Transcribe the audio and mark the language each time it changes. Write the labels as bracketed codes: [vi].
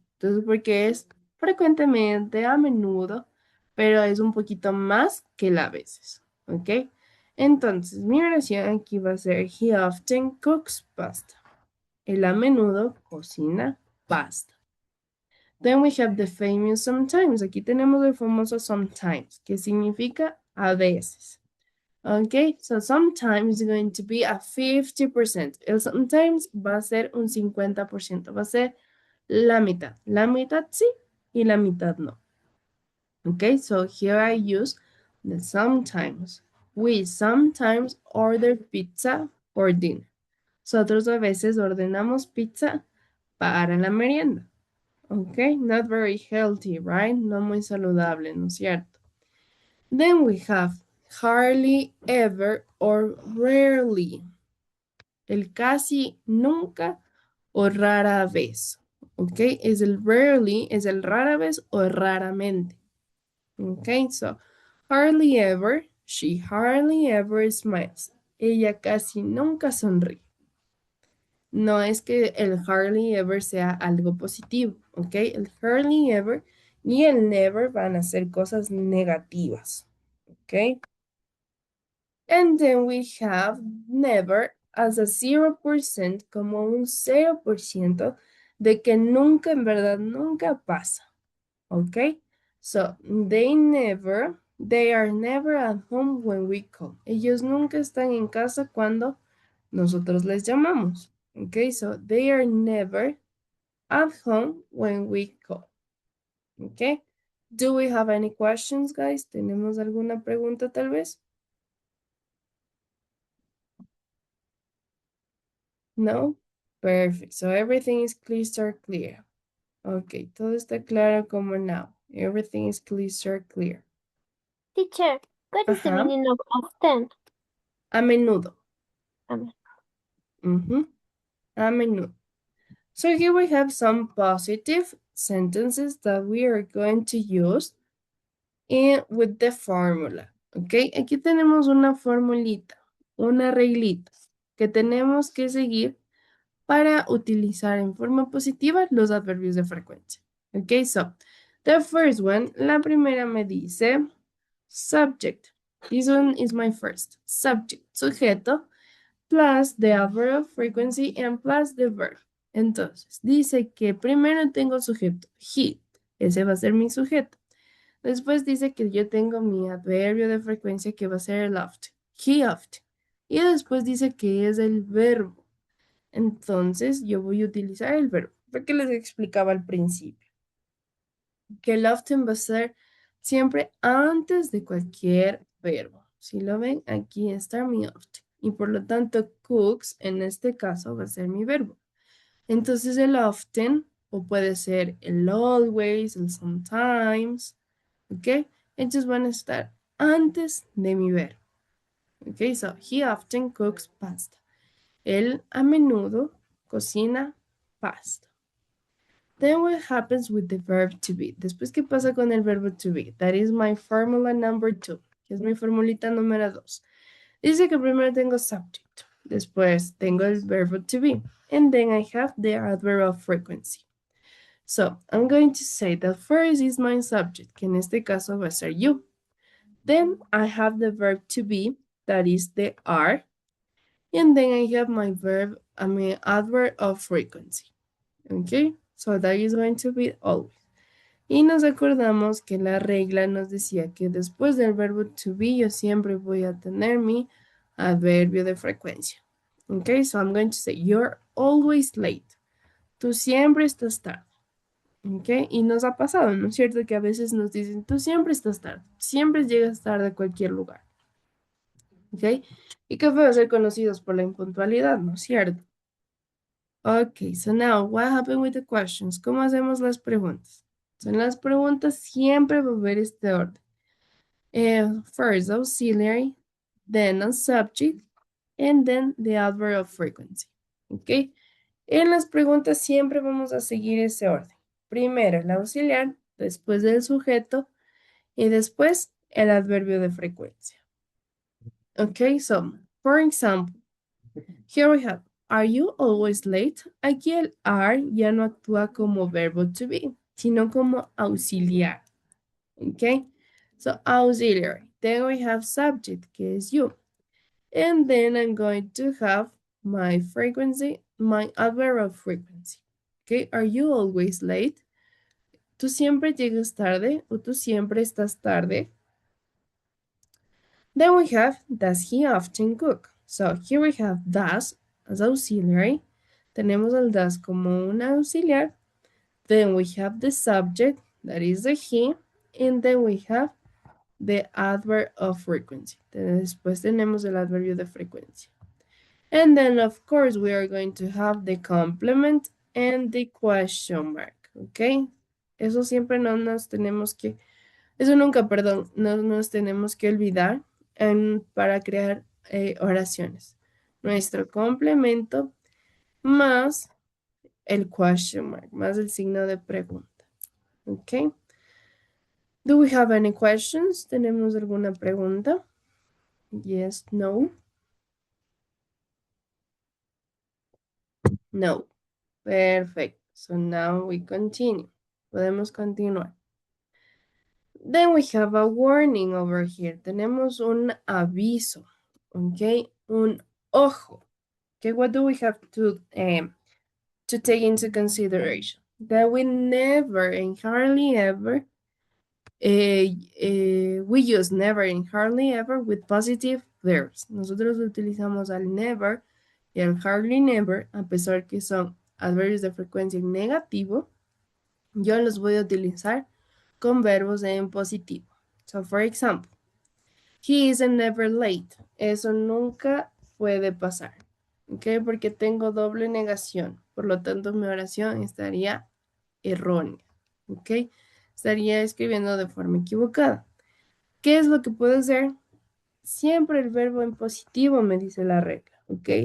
[es] Entonces, porque es frecuentemente, a menudo, pero es un poquito más que la veces. ¿Ok? Entonces, mi oración aquí va a ser, [en] he often cooks pasta. [es] Él a menudo cocina pasta. [en] Then we have the famous sometimes. [es] Aquí tenemos el famoso sometimes, que significa a veces. [en] Okay, so sometimes is going to be a 50%. [es] El sometimes va a ser un 50%. Va a ser la mitad. La mitad sí y la mitad no. [en] Okay, so here I use the sometimes. We sometimes order pizza for dinner. [es] Nosotros a veces ordenamos pizza para la merienda. [en] Okay, not very healthy, right? [es] No muy saludable, ¿no es cierto? [en] Then we have hardly ever or rarely. [es] El casi nunca o rara vez. ¿Ok? Es el rarely, es el rara vez o raramente. ¿Ok? [en] So, hardly ever, she hardly ever smiles. [es] Ella casi nunca sonríe. No es que el hardly ever sea algo positivo, ¿ok? El hardly ever y el never van a ser cosas negativas, ¿ok? [en] And then we have never as a 0%, [es] como un 0% de que nunca, en verdad, nunca pasa. ¿Ok? [en] So, they are never at home when we call. [es] Ellos nunca están en casa cuando nosotros les llamamos. ¿Ok? [en] So, they are never at home when we call. ¿Ok? Do we have any questions, guys? [es] ¿Tenemos alguna pregunta tal vez? [en] No? Perfect. So everything is crystal clear. Ok, [es] todo está claro como [en] now. Everything is crystal clear. Teacher, what is the Ajá. meaning of often? [es] A menudo. Um, Ujú, a menudo. [en] So here we have some positive sentences that we are going to use with the formula. [es] Ok, aquí tenemos una formulita, una reglita que tenemos que seguir para utilizar en forma positiva los adverbios de frecuencia. [en] Ok, so the first one, [es] la primera me dice [en] subject. This one is my first. Subject, sujeto, plus the adverb of frequency and plus the verb. [es] Entonces, dice que primero tengo sujeto, he. Ese va a ser mi sujeto. Después dice que yo tengo mi adverbio de frecuencia que va a ser el often. [en] He often. [es] Y después dice que es el verbo. Entonces, yo voy a utilizar el verbo, porque les explicaba al principio, que el often va a ser siempre antes de cualquier verbo. Si lo ven, aquí está mi often. Y por lo tanto, cooks en este caso va a ser mi verbo. Entonces, el often, o puede ser el always, el sometimes, ¿ok? Ellos van a estar antes de mi verbo. ¿Ok? [en] So, he often cooks pasta. [es] Él a menudo cocina pasta. [en] Then what happens with the verb to be? [es] Después, ¿qué pasa con el verbo to be? [en] That is my formula number 2, [es] que es mi formulita número 2. Dice que primero tengo subject, después tengo el verbo to be, [en] and then I have the adverb of frequency. So, I'm going to say that first is my subject, [es] que en este caso va a ser [en] you. Then I have the verb to be, that is the are, and then I have my adverb of frequency. Okay, so that is going to be always. [es] Y nos acordamos que la regla nos decía que después del verbo to be yo siempre voy a tener mi adverbio de frecuencia. [en] Okay, so I'm going to say you're always late. [es] Tú siempre estás tarde. Okay, y nos ha pasado, ¿no es cierto? Que a veces nos dicen, tú siempre estás tarde, siempre llegas tarde a cualquier lugar. Okay, y que puede ser conocidos por la impuntualidad, ¿no es cierto? [en] Okay, so now what happened with the questions? [es] ¿Cómo hacemos las preguntas? So, en las preguntas siempre va a haber este orden. [en] First auxiliary, then a subject, and then the adverb of frequency. Okay. [es] En las preguntas siempre vamos a seguir ese orden. Primero el auxiliar, después el sujeto y después el adverbio de frecuencia. [en] Okay, so, for example, here we have, are you always late? [es] Aquí el are ya no actúa como verbo to be, sino como auxiliar. [en] Okay, so auxiliary. Then we have subject, [es] que es [en] you. And then I'm going to have my frequency, my adverb of frequency. Okay, are you always late? [es] ¿Tú siempre llegas tarde o tú siempre estás tarde? [en] Then we have, does he often cook? So here we have does as auxiliary. [es] Tenemos el does como un auxiliar. [en] Then we have the subject, that is the he. And then we have the adverb of frequency. [es] Después tenemos el adverbio de frecuencia. [en] And then, of course, we are going to have the complement and the question mark, ¿ok? [es] Eso siempre no nos tenemos que, eso nunca, perdón, no nos tenemos que olvidar para crear oraciones. Nuestro complemento más el question mark, más el signo de pregunta, ¿ok? [en] Do we have any questions? [es] ¿Tenemos alguna pregunta? [en] Yes, no. No. Perfect. So now we continue. [es] Podemos continuar. [en] Then we have a warning over here. [es] Tenemos un aviso. [en] Okay. [es] Un ojo. [en] Okay. What do we have to to take into consideration that we never and hardly ever we use never and hardly ever with positive verbs. [es] Nosotros utilizamos al never y al hardly never, a pesar que son adverbios de frecuencia en negativo, yo los voy a utilizar con verbos en positivo. [en] So, for example, he isn't never late. [es] Eso nunca puede pasar. ¿Ok? Porque tengo doble negación. Por lo tanto, mi oración estaría errónea. ¿Ok? Estaría escribiendo de forma equivocada. ¿Qué es lo que puedo hacer? Siempre el verbo en positivo me dice la regla. ¿Ok?